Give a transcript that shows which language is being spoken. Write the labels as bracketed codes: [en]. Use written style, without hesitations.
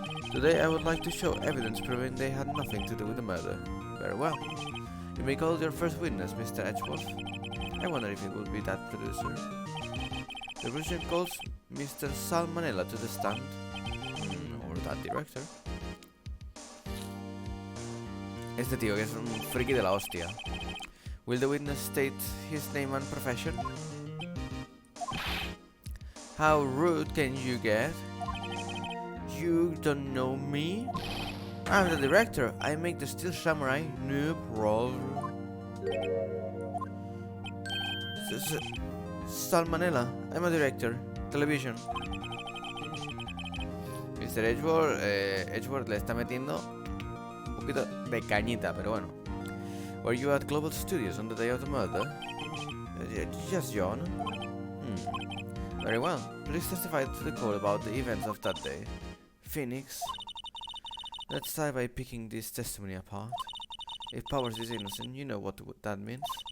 [en] Today I would like to show evidence proving they had nothing to do with the murder. Very well. You may call your first witness, Mr. Edgeworth. I wonder if it will be that producer. The producer calls Mr. Salmonella to the stand. Or that director. [es] Este tío que es un friki de la hostia. [en] Will the witness state his name and profession? How rude can you get? You don't know me? I'm the director. I make the Steel Samurai. No problem. Salmonella. I'm a director. Television. Mr. [es] Edgeworth le está metiendo un poquito de cañita, pero bueno. [en] Were you at Global Studios on the day of the murder? Yes, John. Very well. Please testify to the court about the events of that day. Phoenix. Let's start by picking this testimony apart. If Powers is innocent, you know what that means.